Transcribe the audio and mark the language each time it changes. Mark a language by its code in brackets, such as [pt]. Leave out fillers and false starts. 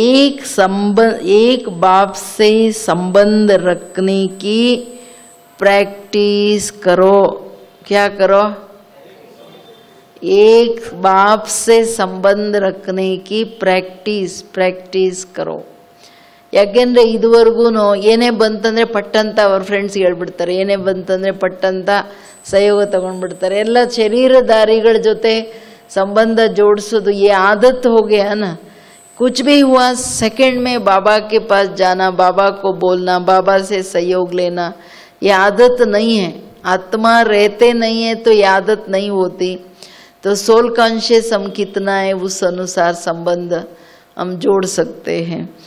[hi] एक बाप से संबंध रखने की प्रैक्टिस करो। क्या करो? एक बाप से संबंध रखने की प्रैक्टिस करो। [kn] ಯಾಕೆಂದ್ರೆ ಇದುವರೆಗೂ ಏನೇ ಬಂತಂದ್ರೆ ಪಟ್ಟಂತ ಅವ್ರ ಫ್ರೆಂಡ್ಸ್ ಹೇಳ್ಬಿಡ್ತಾರೆ, ಏನೇ ಬಂತಂದ್ರೆ ಪಟ್ಟಂತ ಸಹಯೋಗ ತಗೊಂಡ್ಬಿಡ್ತಾರೆ। ಎಲ್ಲ ಶರೀರಧಾರಿಗಳ ಜೊತೆ [hi] संबंध जोड़सोದು ये आदत हो गया ना। कुछ भी हुआ सेकंड में बाबा के पास जाना, बाबा को बोलना, बाबा से सहयोग लेना, ये आदत नहीं है। आत्मा रहते नहीं है तो ये आदत नहीं होती। तो सोल कॉन्शियस हम कितना है उस अनुसार संबंध हम जोड़ सकते हैं।